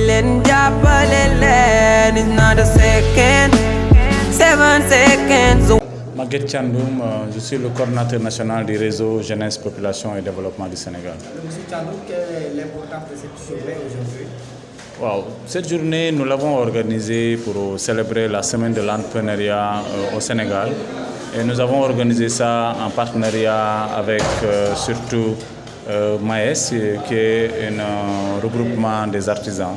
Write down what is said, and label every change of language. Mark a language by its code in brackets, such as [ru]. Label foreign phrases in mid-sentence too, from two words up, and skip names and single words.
[wo] ngeen jàppale leen. [en] It's not a second, 7 seconds. [fr] Maguette Thiandoum, je suis le coordinateur national du réseau Jeunesse, Population et Développement du Sénégal. Monsieur Thiandoum, quelle est l'importance de cette journée aujourd'hui? Wow. Cette journée, nous l'avons organisée pour célébrer la semaine de l'entrepreneuriat au Sénégal. Et nous avons organisé ça en partenariat avec surtout Maes, qui est un regroupement des artisans.